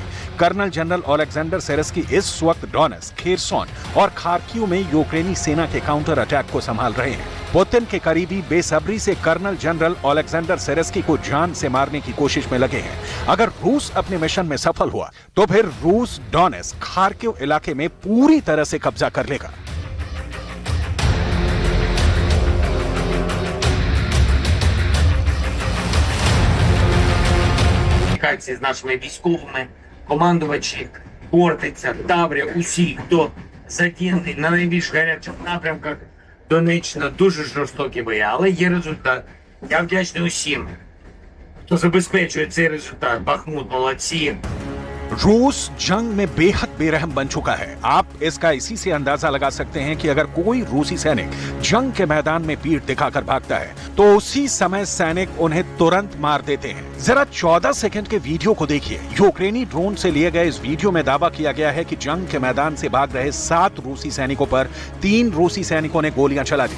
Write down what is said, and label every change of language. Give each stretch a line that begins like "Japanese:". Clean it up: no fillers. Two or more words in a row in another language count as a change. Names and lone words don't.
Hindi: कर्नल जनरल ओलेक्जेंडर सेरेस्की इस वक्त डोनेट्स्क, खेरसोन और खार्किव में यूक्रेनी सेना के
English: counter attack
Hindi: को संभाल रहे हैं। पुतिन के करीबी बेसब्री से कर्नल जनरल ओलेक्जेंडर सेरेस्की को जान से मारने की कोशिश में लगे हैं। अगर रूस अपने मिशन में सफल हुआ तो फिर रूस डोनेट्स्क, खार्किव इलाके में पूरी तरह से कब्जा कर लेगा।
Ukrainian: Комунікації з нашими військовими, командувачі Хортиця, Таврія, усі, хто задіяний на найбільш гарячих напрямках Донеччина, дуже жорстокі бої, але є результат. Я вдячний усім, хто забезпечує цей результат. Бахмут, молодці.
Hindi: रूस जंग में बेहद बेरहम बन चुका है। आप इसका इसी से अंदाजा लगा सकते हैं कि अगर कोई रूसी सैनिक जंग के मैदान में पीठ दिखाकर भागता है तो उसी समय सैनिक उन्हें तुरंत मार देते हैं। जरा 14 सेकंड के वीडियो को देखिए। यूक्रेनी ड्रोन से लिए गए इस वीडियो में दावा किया गया है कि जंग के मैदान से भाग रहे 7 रूसी सैनिकों पर 3 रूसी सैनिकों ने गोलियां चला दी।